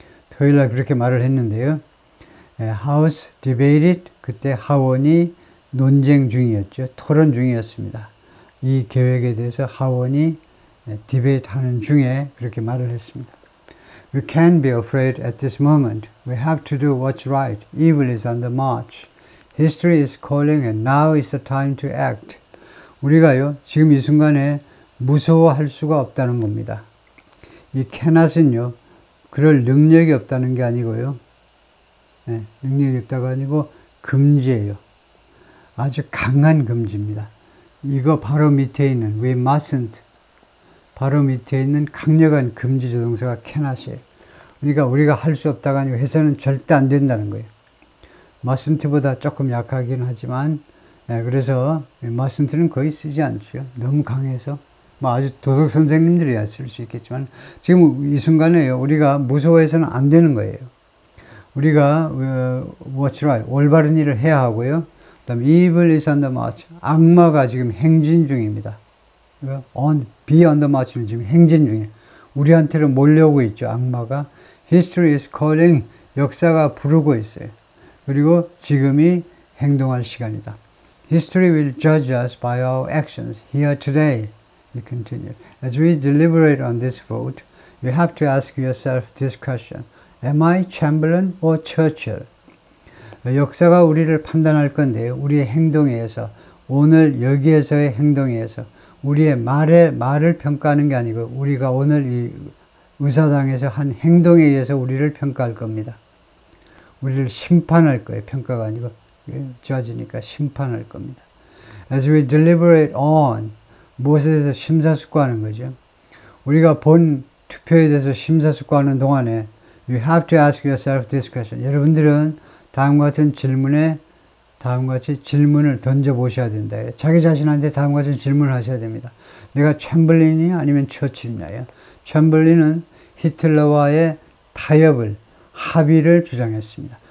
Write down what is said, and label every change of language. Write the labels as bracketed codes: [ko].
[ko] 토요일날 그렇게 말을 했는데요. [en] House debated, [ko] 그때 하원이 논쟁 중이었죠. 토론 중이었습니다. 이 계획에 대해서 하원이 디베이트 하는 중에 그렇게 말을 했습니다. [en] We can't be afraid at this moment. We have to do what's right. Evil is on the march. History is calling and now is the time to act. [ko] 우리가요, 지금 이 순간에 무서워할 수가 없다는 겁니다. 이 cannot은요, 그럴 능력이 없다는 게 아니고요. 네, 능력이 없다가 아니고 금지예요. 아주 강한 금지입니다. 이거 바로 밑에 있는 [en] we mustn't, [ko] 바로 밑에 있는 강력한 금지 조동사가 cannot이에요. 그러니까 우리가 할 수 없다가 아니고 해서는 절대 안 된다는 거예요. mustn't보다 조금 약하긴 하지만, 그래서 mustn't는 거의 쓰지 않죠. 너무 강해서. 뭐 아주 도덕 선생님들이야 쓸 수 있겠지만, 지금 이 순간에요, 우리가 무서워해서는 안 되는 거예요. 우리가 [en] what's right, [ko] 올바른 일을 해야 하고요. 그다음 [en] evil is on the march, [ko] 악마가 지금 행진 중입니다. [en] be on the march [ko] 는 지금 행진 중이에요. 우리한테로 몰려오고 있죠, 악마가. [en] History is calling, [ko] 역사가 부르고 있어요. 그리고 지금이 행동할 시간이다. [en] History will judge us by our actions here today. He continued. As we deliberate on this vote, you have to ask yourself this question. Am I Chamberlain or Churchill? [ko] 역사가 우리를 판단할 건데요. 우리의 행동에 의해서, 오늘 여기에서의 행동에 의해서 우리의 말을 평가하는 게 아니고 우리가 오늘 이 의사당에서 한 행동에 의해서 우리를 평가할 겁니다. 우리를 심판할 거예요. 평가가 아니고 judge니까 심판할 겁니다. [en] As we deliberate on, [ko] 무엇에 대해서 심사숙고하는 거죠. 우리가 본 투표에 대해서 심사숙고하는 동안에 [en] you have to ask yourself this question. [ko] 여러분들은 다음과 같은 질문에 다음과 같이 질문을 던져보셔야 된다. 자기 자신한테 다음과 같은 질문을 하셔야 됩니다. 내가 챔벌린이냐 아니면 처칠이냐요. 챔벌린은 히틀러와의 타협을, 합의를 주장했습니다.